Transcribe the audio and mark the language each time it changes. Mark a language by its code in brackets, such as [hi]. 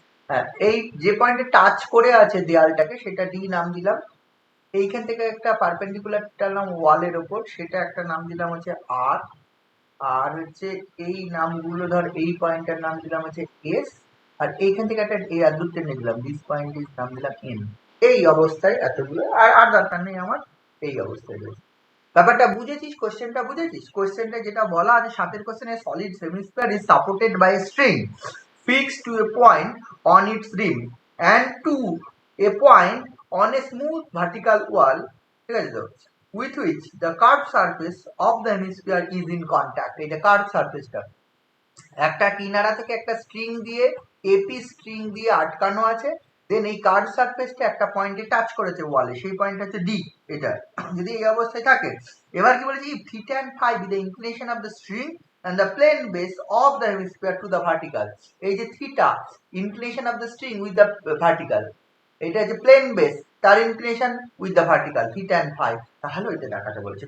[bn] হ্যাঁ, এই যে পয়েন্টে টাচ করে আছে দেয়ালটাকে সেটা ডি নাম দিলাম, এইখান থেকে একটা পারপেন্ডিকুলার টানলাম ওয়ালের ওপর, সেটা একটা নাম দিলাম হচ্ছে আর, আর হচ্ছে এই নামগুলো ধর এই পয়েন্টের নাম দিলাম হচ্ছে এস, আর এইখান থেকে একটা এই আর দুটো নিয়ে দিলাম, দিস পয়েন্ট ইজ নাম দিলাম এন। এই অবস্থায় এতগুলো আর আর দরকার নেই আমার, এই অবস্থায় রয়েছে। ব্যাপারটা বুঝেছিস? কোশ্চেনটা বুঝেছিস? কোশ্চেনটা যেটা বলা আছে সাতের কোশ্চেনে, [en] solid hemisphere is supported by a string fixed to a point on its rim and to a point on a smooth vertical wall, [bn] ঠিক আছে তো, [en] with which the curved surface of the hemisphere is in contact. [bn] এটা curve সারফেসটা, একটা কিনারা থেকে একটা string দিয়ে, AP string দিয়ে আটকানো আছে, দেন এই কার্ভ সারফেসটা একটা পয়েন্টে টাচ করেছে ওয়ালে, সেই পয়েন্ট হচ্ছে ডি, এটা যদি এই অবস্থায় থাকে। এবার কি বলেছি, [en] theta and phi with the inclination of the string and the plane base of the hemisphere to the vertical, [bn] এই যে [en] theta inclination of the string with the vertical, এটা যে plane base তার inclination with the vertical, theta and phi, [bn] তাহলে এটা দেখাতে বলেছে।